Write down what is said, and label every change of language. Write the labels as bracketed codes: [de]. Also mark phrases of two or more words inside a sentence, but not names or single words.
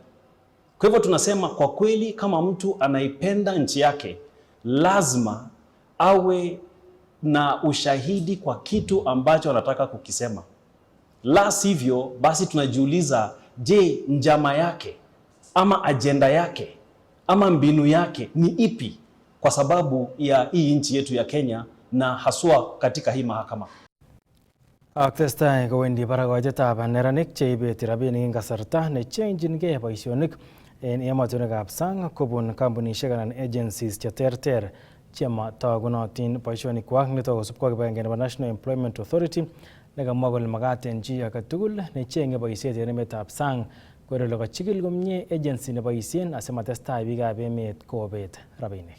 [sw] Kwa hivyo tunasema kwa kweli, kama mtu anaipenda nchi yake, lazima awe na ushahidi kwa kitu ambacho anataka kukisema. La sivyo, basi tunajiuliza, je, njama yake ama ajenda yake ama mbinu yake ni ipi kwa sababu ya hii nchi yetu ya Kenya na haswa katika hii mahakama? [kln] Testai kowendi barakoitetab neranik cheibeti rabinik eng kasarta nechengchingei boisionik en emotinwekab sang kobun kampunisiek anan agencies cheterter chematogunotin boisionikwak. Nitok kosubkei kibagenge nebo National Employment Authority nekamwa kole magat en chi age tugul nechenge boisiet en emetab sang koker kole kachigil komie agency neboisien asimatestai biikab emet kobet rabinik.